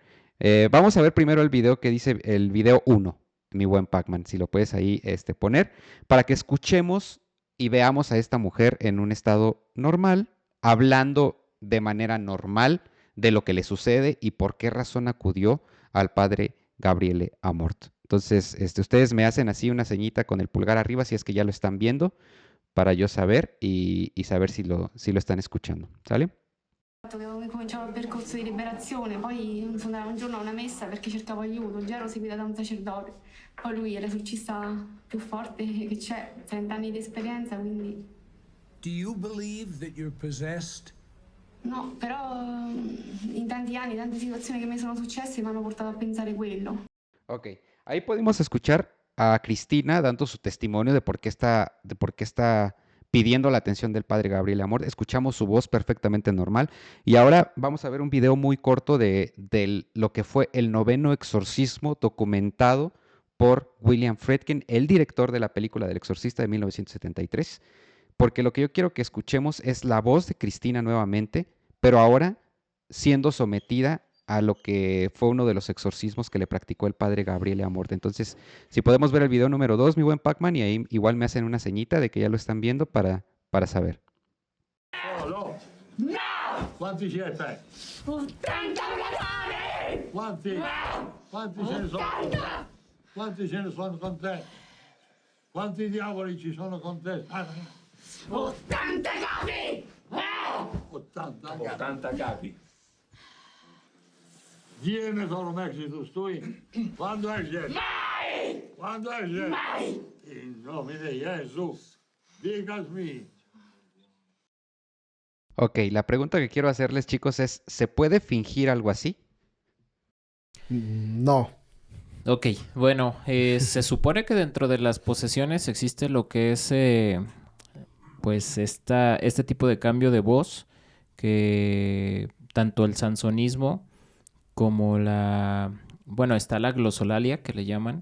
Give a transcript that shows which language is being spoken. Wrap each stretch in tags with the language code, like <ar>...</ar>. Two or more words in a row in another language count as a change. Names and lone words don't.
<es>Vamos a ver primero el video que dice el video 1, mi buen Pac-Man, si lo puedes ahí poner, para que escuchemos y veamos a esta mujer en un estado normal, hablando de manera normal de lo que le sucede y por qué razón acudió al padre Gabriele Amort. Entonces, ustedes me hacen así una señita con el pulgar arriba si es que ya lo están viendo, para yo saber y saber si lo están escuchando. ¿Sale?</es> <it>Che cominciavo il percorso di liberazione, poi sono andata un giorno a una messa perché cercavo aiuto, già ero seguita da un sacerdote, poi lui è l'esorcista più forte che c'è, 30 anni di esperienza, quindi...</it> <en>Do you believe that you're possessed?</en> <it>No, però in tanti anni, tante situazioni che mi sono successe mi hanno portato a pensare quello.</it> <es>Ok, ahí podemos escuchar a Cristina dando su testimonio de por qué está pidiendo la atención del padre Gabriele Amort. Escuchamos su voz perfectamente normal. Y ahora vamos a ver un video muy corto de lo que fue el 9º exorcismo documentado por William Friedkin, el director de la película del Exorcista de 1973. Porque lo que yo quiero que escuchemos es la voz de Cristina nuevamente, pero ahora siendo sometida a lo que fue uno de los exorcismos que le practicó el padre Gabriele Amort. Entonces, si podemos ver el video número 2, mi buen Pac-Man, y ahí igual me hacen una señita de que ya lo están viendo para saber.</es> <it>No! Quanti ce ne fai? 80 capi! Quanti? Quanti ce ne sono? Quanti ce ne sono con te? Quanti diavoli ci sono con te? 80 capi! 80 capi. Viene solo Mexico, stai? Quando esce? Mai! Quando esce? Mai! In nome di Gesù, dígasmi.</it> <es>Ok, la pregunta que quiero hacerles, chicos, es, ¿se puede fingir algo así? No. Ok, bueno, se supone que dentro de las posesiones existe lo que es, pues, este tipo de cambio de voz, que tanto el sansonismo como bueno, está la glosolalia, que le llaman,</es>